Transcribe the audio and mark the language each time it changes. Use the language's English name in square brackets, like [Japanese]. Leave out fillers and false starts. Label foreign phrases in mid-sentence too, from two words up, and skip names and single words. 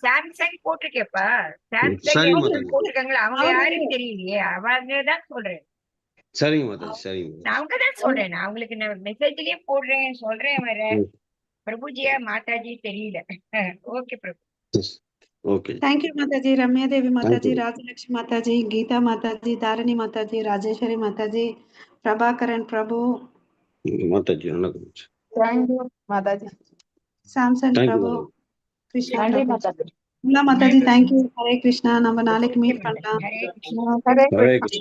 [Tamil] சாம்சங் போட்டிருக்கேப்பா. சாம்சங் சரிங்க எஸ்எம் மாதாஜி, போட்டிருக்காங்களா அவங்க அவரு யாருன்னு தெரியலையே. அவங்க தான் சொல்றேன். சரிங்க மாதாஜி, சரிங்க நான் மாதாஜி. அவங்க தான் சொல்றேன். நான் அவங்களுக்கு நான் மெசேஜ்லயே போடுறேன் சொல்றேன் வர ம், பிரபுஜியா மாதாஜி தெரியல. ஓகே பிரபு. ஓகே, [English] thank you [Tamil] माताजी रम्या देवी माताजी தேங்க்யூ राजलक्ष्मी माताजी गीता माताजी तारिणी माताजी राजेश्वरी माताजी प्रभाकरन प्रभु மாதாஜி. வணக்கம். தேங்க்யூ மாதாஜி. सैमसन தேங்க்யூ प्रभु மாதாஜி. कृष्णा நன்றி प्रभु மாதாஜி. कमला माताजी [English] thank you [Tamil] हरे कृष्णा நம்ம நாளைக்கு ஓகே மீட் மாதாஜி. பண்ணலாம் ஹரே கிருஷ்ணா. ஹரே ஹரே கிருஷ்ணா. கிருஷ்ணா.